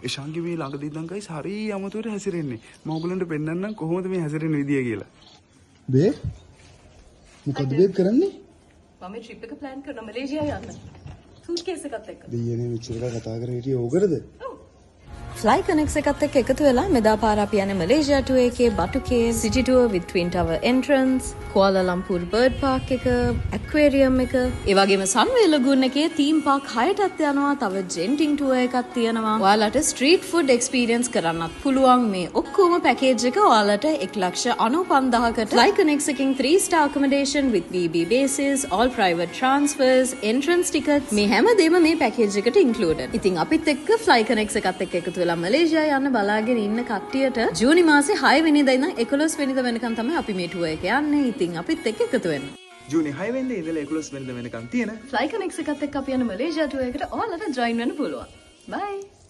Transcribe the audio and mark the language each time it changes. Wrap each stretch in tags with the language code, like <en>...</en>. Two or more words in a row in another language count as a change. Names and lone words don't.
<si>එෂාන්ගේ මේ ළඟදී ඉඳන් ගයිස් හරි අමතුවට හැසිරෙන්නේ. මම ඔයගලන්ට පෙන්නන්නම් කොහොමද මේ හැසිරෙන විදිය කියලා. බේ මොකද බේබ් කරන්නේ? මම ට්‍රිප් එක ප්ලෑන් කරන මලේසියා යන්න. සූට්කේස් එකත් එක්ක. දෙයියනේ මෙච්චර කතා කරේ හිටියේ ඕකටද? Fly Connect එකත් එක්ක එකතු වෙලා මෙදා පාර අපි යන්නේ මලේසියා tour එකේ Batu Cave,</si> <en>City tour with Twin Tower entrance,</en> <si>Kuala Lumpur</si> <en>bird park</en> <si>එක, aquarium එක, ඒ වගේම Sunway Lagoon එකේ</si> <en>theme park</en> <si>6ටත් යනවා. තව Genting tour එකක් තියෙනවා. ඔයාලට</si> <en>street food experience</en> <si>කරන්නත් පුළුවන්. මේ ඔක්කොම package එක ඔයාලට 1,95,000කට Fly Connect එකකින්</si> <en>3-star accommodation with BB bases, all private transfers, entrance tickets</en> <si>මේ හැමදේම මේ package එකට included. ඉතින් අපිත් එක්ක Fly Connect එකත් එක්ක එකතු මලේසියා යන්න බලාගෙන ඉන්න කට්ටියට ජූනි මාසේ 6 වෙනිදා ඉඳන් 11 වෙනිදා වෙනකන් තමයි අපි මේ ටුවර් එක යන්නේ. ඉතින් අපිත් එක්ක එකතු වෙන්න. ජූනි 6 වෙනිදා ඉඳලා 11 වෙනිදා වෙනකන් තියෙන Fly Connect එකත් එක්ක අපි යන මලේසියා ටුවර් එකට ඔයාලට ජොයින් වෙන්න පුළුවන්. බයි.</si>